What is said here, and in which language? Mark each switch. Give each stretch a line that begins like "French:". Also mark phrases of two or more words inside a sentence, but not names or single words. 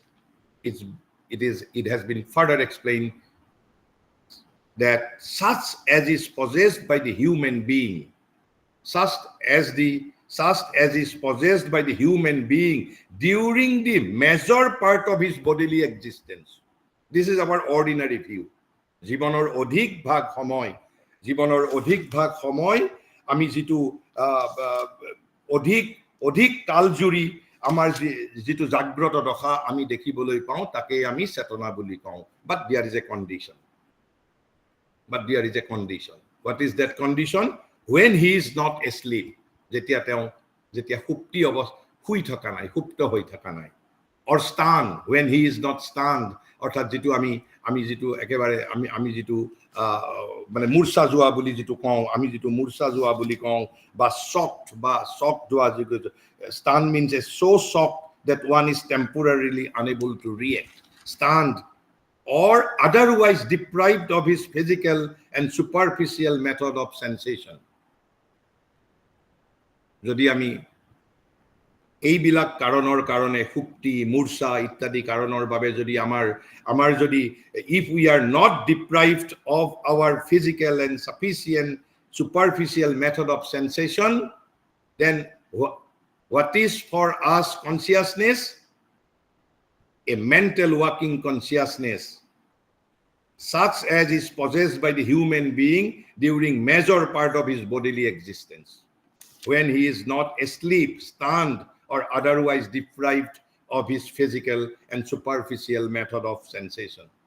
English: it has been further explained that such as is possessed by the human being such as is possessed by the human being during the major part of his bodily existence this is our ordinary view
Assamese: জীবনৰ অধিক ভাগ সময় আমি যেটো অধিক তালজুৰি আমাৰ যেটো জাগ্ৰত দশা আমি দেখিবলৈ পাওঁ তাকে আমি চেতনা বুলি কওঁ
English: but there is a condition what is that condition when he is not asleep
Assamese: যেতিয়া শুই থকা নাই
English: সুপ্ত হৈ থকা নাই or stand when he is not stand
Assamese: অর্থাৎ যেটো আমি যেটো একেবারে আমি যেটো মানে মূৰ্ছা যোৱা বুলি যেটো কওঁ আমি যেটো মূৰ্ছা যোৱা বুলি কওঁ বা
English: shocked
Assamese: যোৱা যেটো
English: stand means a so shocked that one is temporarily unable to react stand or otherwise deprived of his physical and superficial method of sensation
Assamese: যদি আমি এইবিলাক কাৰণৰ কাৰণে সুপ্তি মূৰ্ছা ইত্যাদি কাৰণৰ বাবে যদি আমাৰ যদি
English: if we are not deprived of our physical and sufficient superficial method of sensation then what is for us consciousness a mental working consciousness such as is possessed by the human being during major part of his bodily existence when he is not asleep stunned or otherwise deprived of his physical and superficial method of sensation.